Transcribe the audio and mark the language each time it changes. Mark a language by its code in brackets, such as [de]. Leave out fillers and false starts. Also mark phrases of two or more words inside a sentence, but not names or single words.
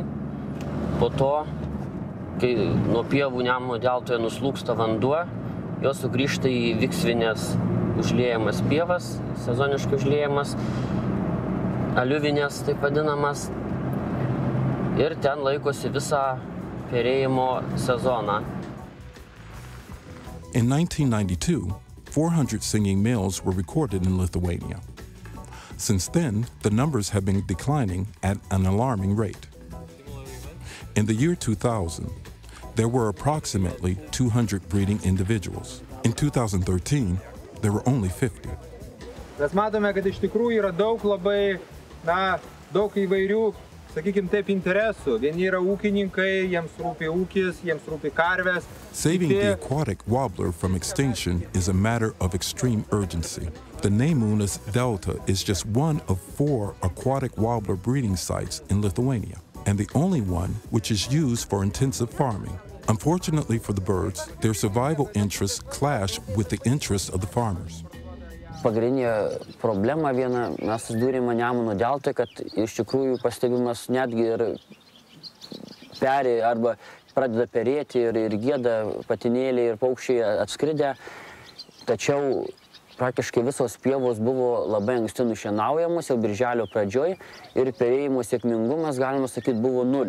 [lt] Po to, kai nuo pievų Nemuno deltoje nuslūksta vanduo, jos sugrįžta į viksvinės užliejamas pievas, sezoniškai užliejamas, aliuvinės taip vadinamas, ir ten laikosi visą perėjimo sezoną. [en] In 1992, 400 singing males were recorded in Lithuania. Since then, the numbers have been declining at an alarming rate. In the year 2000, there were approximately 200 breeding individuals. In 2013, there were only 50. [lt] Mes matome, kad iš tikrųjų yra daug įvairių, sakykim taip, interesų. Vieni yra ūkininkai, jiems rūpi ūkis, jiems rūpi karvės. [en] Saving the aquatic warbler from extinction is a matter of extreme urgency. The Nemunas Delta is just one of 4 aquatic warbler breeding sites in Lithuania, and the only one which is used for intensive farming. Unfortunately for the birds, their survival interests clash with the interests of the farmers. [lt] Pagrindinė problema viena, mes susidūrėme Nemuno deltoje, kad iš tikrųjų pastebimas netgi ir peri arba pradeda perėti ir gieda patinėliai ir paukščiai atskridę. Tačiau praktiškai visos pievos buvo labai anksti nušienaujamos jau birželio pradžioj ir perėjimo sėkmingumas, galima sakyti, buvo 0.